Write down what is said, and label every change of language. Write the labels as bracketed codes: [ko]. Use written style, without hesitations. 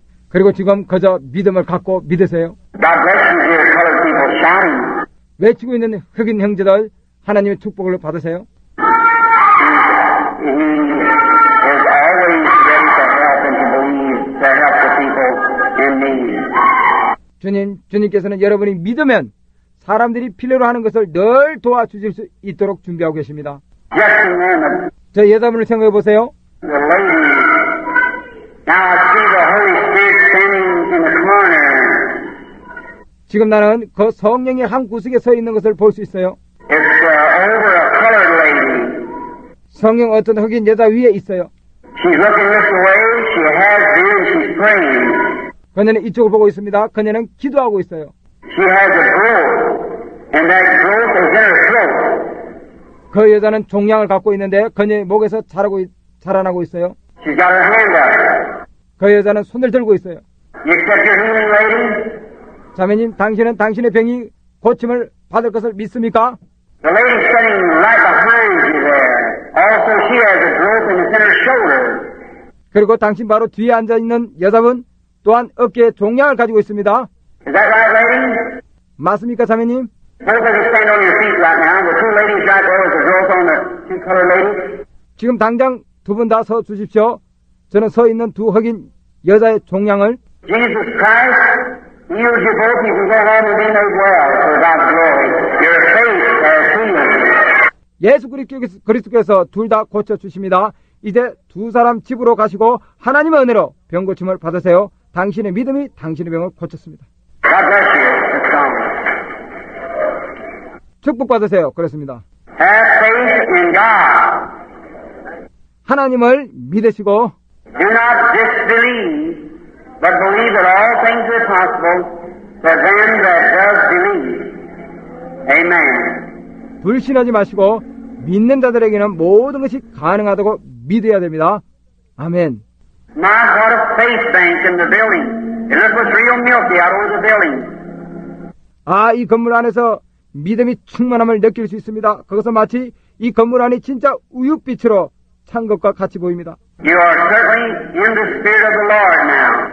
[ko] 그리고 지금 그저 믿음을 갖고 믿으세요. [en] God bless you, dear colored people, shouting. [ko] 외치고 있는 흑인 형제들, 하나님의 축복을 받으세요. [en] He is always ready to help and to believe, to help the people in need. [ko] 주님께서는 여러분이 믿으면 사람들이 필요로 하는 것을 늘 도와주실 수 있도록 준비하고 계십니다. [en] Just a moment, [ko] 저 여자분을 생각해 보세요. [en] the lady. Now I see the Holy Spirit standing in the corner. [ko] 지금 나는 그 성령의 한 구석에 서 있는 것을 볼 수 있어요. [en] It's over a colored lady. [ko] 성령 어떤 흑인 여자 위에 있어요. [en] She's looking this way. She has been, and she's praying. [ko] 그녀는 이쪽을 보고 있습니다. 그녀는 기도하고 있어요. [en] She has a growth, and that growth is in her throat. [ko] 그 여자는 종양을 갖고 있는데 그녀의 목에서 자라나고 있어요. [en] She's got her hand up. [ko] 그 여자는 손을 들고 있어요. [en] You accept your healing, lady? [ko] 자매님, 당신은 당신의 병이 고침을 받을 것을 믿습니까? [en] The lady sitting right behind you there. Also, she has a growth and it's in her shoulder. [ko] 그리고 당신 바로 뒤에 앉아있는 여자분 또한 어깨에 종양을 가지고 있습니다. [en] Is that right, lady? [ko] 맞습니까, 자매님? [en] Both of you stand on your feet right now. The two ladies right there with the growth on the two colored ladies. [ko] 지금 당장 두 분 다 서 주십시오. 저는 서 있는 두 흑인 여자의 종양을 [en] Jesus Christ heals you both. You can go home and be made well for God's glory. Your faith has healed. [ko] 예수 그리스도께서 둘 다 고쳐주십니다. 이제 두 사람 집으로 가시고 하나님의 은혜로 병 고침을 받으세요. 당신의 믿음이 당신의 병을 고쳤습니다. [en] God bless you. Let's go. [ko] 축복받으세요. 그렇습니다. [en] Have faith in God. [ko] 하나님을 믿으시고 [en] Do not disbelieve, but believe that all things are possible for them that does believe. Amen. [ko] 불신하지 마시고 믿는 자들에게는 모든 것이 가능하다고 믿어야 됩니다. 아멘. [en] My, what a faith bank in the building. It looks real milky out over the building. [ko] 아, 이 건물 안에서 믿음이 충만함을 느낄 수 있습니다. 그것은 마치 이 건물 안이 진짜 우윳빛으로 찬 것과 같이 보입니다. [en] You are certainly in the Spirit of the Lord now.